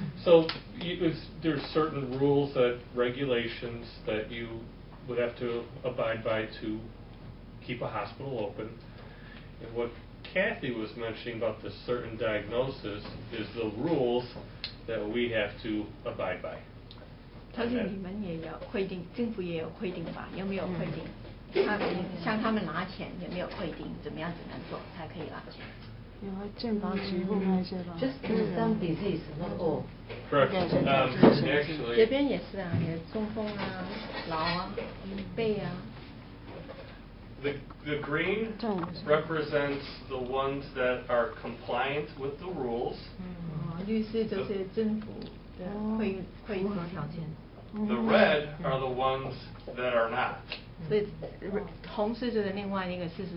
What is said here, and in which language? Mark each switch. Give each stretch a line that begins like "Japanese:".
English: So there's certain rules, regulations that you would have to abide by to keep a hospital open. And what Kathy was mentioning about the certain diagnosis is the rules that we have to abide by.
Chinese: 他说你们也有规定，政府也有规定吧？有没有规定？像他们拿钱有没有规定？怎么样做才可以拿钱？有健保局或那些吧。
English: Just some disease, not all. Correct. Actually,
Chinese: 这边也是啊，有中风啊、老啊、背啊。
English: The green represents the ones that are compliant with the rules.
Chinese: 绿是就是政府的规定条件。
English: The red are the ones that are not.
Chinese: 所以红是就是另外一个40%。